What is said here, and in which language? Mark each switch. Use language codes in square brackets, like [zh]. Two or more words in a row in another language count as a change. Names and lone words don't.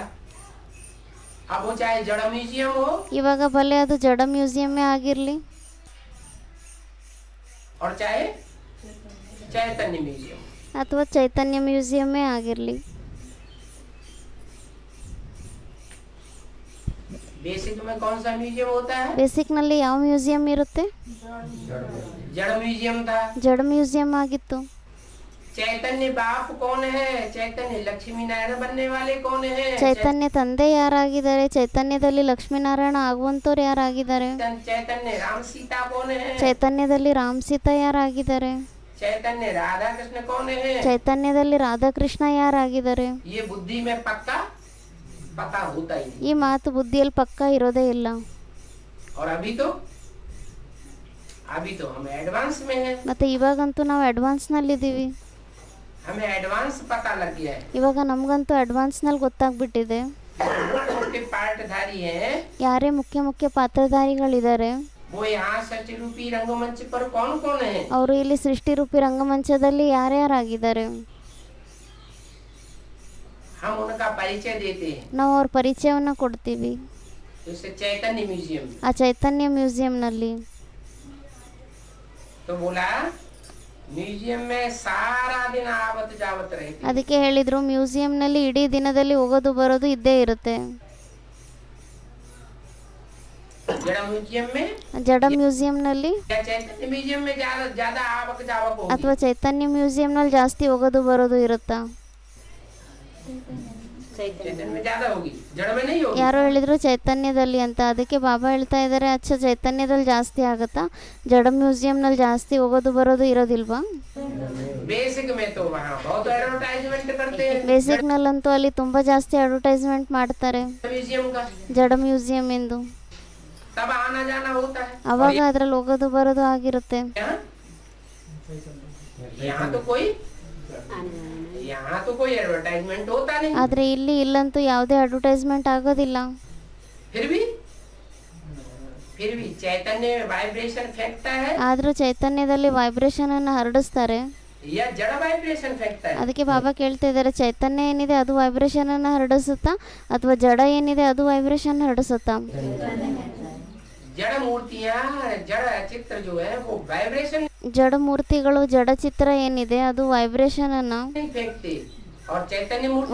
[hi] अब वो चाहे जड़ म्यूजियम हो [kn] ಇವಾಗ ಭಲೆ ಅದು ಜಡ ಮ್ಯೂಸಿಯಮ್ಮೇ ಆಗಿರಲಿ, [hi] और चाहे चैतन्य म्यूजियम, [kn] ಅಥವಾ ಚೈತನ್ಯ ಮ್ಯೂಸಿಯಮ್ಮೇ ಆಗಿರಲಿ. [hi] बेसिक में कौन सा म्यूजियम होता है? [kn] ಬೇಸಿಕ್ನಲ್ಲಿ ಯಾವ ಮ್ಯೂಸಿಯಂ ಇರುತ್ತೆ? [hi] जड़ म्यूजियम था। [kn] ಜಡ ಮ್ಯೂಸಿಯಂ ಆಗಿತ್ತು. [hi] चैतन्य बाप कौन है? चैतन्य लक्ष्मी नारायण बनने वाले कौन है? [kn] ಚೈತನ್ಯ ತಂದೆ ಯಾರಾಗಿದ್ದಾರೆ? ಚೈತನ್ಯದಲ್ಲಿ ಲಕ್ಷ್ಮೀನಾರಾಯಣ ಆಗುವಂಥವ್ರು ಯಾರಾಗಿದ್ದಾರೆ? [hi] चैतन्य राम सीता कौन है? [kn] ಚೈತನ್ಯದಲ್ಲಿ ರಾಮ್ ಸೀತಾ ಯಾರಾಗಿದ್ದಾರೆ? [hi] चैतन्य राधा कृष्ण कौन है? [kn] ಚೈತನ್ಯದಲ್ಲಿ ರಾಧಾಕೃಷ್ಣ ಯಾರಾಗಿದ್ದಾರೆ? [hi] ये बुद्धि में पक्का पता होता ही नहीं। [kn] ಈ ಮಾತು ಬುದ್ಧಿಯಲ್ಲಿ ಪಕ್ಕ ಇರೋದೇ ಇಲ್ಲ. [hi] और अभी तो हम एडवांस में हैं। [kn] ಮತ್ತೆ ಇವಾಗಂತೂ ನಾವು ಅಡ್ವಾನ್ಸ್ನಲ್ಲಿದ್ದೀವಿ. [hi] हमें एडवांस पता लग गया है। [kn] ಇವಾಗ ನಮಗಂತೂ ಅಡ್ವಾನ್ಸ್ನಲ್ಲಿ ಗೊತ್ತಾಗ್ಬಿಟ್ಟಿದೆ [hi] मुख्य पार्टधारी हैं, [kn] ಯಾರೇ ಮುಖ್ಯ ಪಾತ್ರಧಾರಿಗಳಿದ್ದಾರೆ. [hi] वो यहाँ सचरूपी रंगमंच पर कौन कौन है? [kn] ಅವರು ಇಲ್ಲಿ ಸೃಷ್ಟಿರೂಪಿ ರಂಗಮಂಚದಲ್ಲಿ ಯಾರ್ಯಾರಾಗಿದ್ದಾರೆ? [hi] हम उनका परिचय देते हैं। [kn] ನಾವು ಅವ್ರ ಪರಿಚಯವನ್ನು ಕೊಡ್ತೀವಿ [hi] जैसे चैतन्य म्यूजियम। [kn] ಆ ಚೈತನ್ಯ ಮ್ಯೂಸಿಯಂನಲ್ಲಿ. [hi] तो बोला म्यूजियम में सारा दिन आवत जावत रहती। [kn] ಅದಕ್ಕೆ ಹೇಳಿದ್ರು ಮ್ಯೂಸಿಯಂನಲ್ಲಿ ಇಡೀ ದಿನದಲ್ಲಿ ಹೋಗೋದು ಬರೋದು ಇದ್ದೇ ಇರುತ್ತೆ. [hi] जड़ म्यूजियम में [kn] ಜಡ ಮ್ಯೂಸಿಯಂನಲ್ಲಿ [hi] या चैतन्य म्यूजियम में ज्यादा आवक जावक होगी? [kn] ಅಥವಾ ಚೈತನ್ಯ ಮ್ಯೂಸಿಯಂನಲ್ಲಿ ಜಾಸ್ತಿ ಹೋಗೋದು ಬರೋದು ಇರುತ್ತಾ? [hi] चैतन्य में ज्यादा होगी, जड़ में नहीं होगी। [kn] ಯಾರೋ ಹೇಳಿದ್ರು ಚೈತನ್ಯದಲ್ಲಿ ಅಂತ. ಅದಕ್ಕೆ ಬಾಬಾ ಹೇಳ್ತಾ ಇದ್ದಾರೆ ಅಚ್ಚ ಚೈತನ್ಯದಲ್ಲಿ ಜಾಸ್ತಿ ಆಗುತ್ತಾ, ಜಡ ಮ್ಯೂಸಿಯಂನಲ್ಲಿ ಜಾಸ್ತಿ ಹೋಗೋದು ಬರೋದು ಇರೋದಿಲ್ವಾ? [hi] बेसिक में तो वहाँ बहुत एडवर्टाइजमेंट करते हैं [kn] ಬೇಸಿಕ್ನಲ್ಲಂತೂ ಅಲ್ಲಿ ತುಂಬಾ ಜಾಸ್ತಿ ಅಡ್ವರ್ಟೈಸ್ಮೆಂಟ್ ಮಾಡ್ತಾರೆ [hi] म्यूजियम का, [kn] ಜಡ ಮ್ಯೂಸಿಯಂ ಎಂದು. [hi] तब आना जाना होता है। [kn] ಅವಾಗ ಅದ್ರಲ್ಲಿ ಹೋಗೋದು ಬರೋದು ಆಗಿರುತ್ತೆ. [hi] यहाँ तो कोई एडवर्टाइजमेंट होता नहीं। [kn] ಆದ್ರೆ ಇಲ್ಲಿ ಇಲ್ಲಂತೂ ಯಾವುದೇ ಅಡ್ವರ್ಟೈಸ್ಮೆಂಟ್ ಆಗೋದಿಲ್ಲ. [hi] फिर भी चैतन्य वाइब्रेशन फेंकता है [kn] ಆದ್ರೂ ಚೈತನ್ಯದಲ್ಲಿ ವೈಬ್ರೇಷನ್ ಅನ್ನು ಹರಡಿಸ್ತಾರೆ. [hi] या जड़ वाइब्रेशन फेंकता है? [kn] ಅದಕ್ಕೆ ಬಾಬಾ ಕೇಳ್ತಾ ಇದ್ದಾರೆ ಚೈತನ್ಯ ಏನಿದೆ ಅದು ವೈಬ್ರೇಷನ್ ಅನ್ನು ಹರಡಿಸುತ್ತಾ ಅಥವಾ ಜಡ ಏನಿದೆ ಅದು ವೈಬ್ರೇಷನ್ ಹರಡಿಸುತ್ತಾ? [hi] जड़ मूर्तियाँ, जड़ चित्र जो है वो वाइब्रेशन [kn] ಜಡ मूर्तिಗಳು ಜಡ ಚಿತ್ರ ಏನಿದೆ ಅದು ವೈಬ್ರೇಷನ್ ಅನ್ನ [hi] नहीं फेंकते, और चैतन्य मूर्ति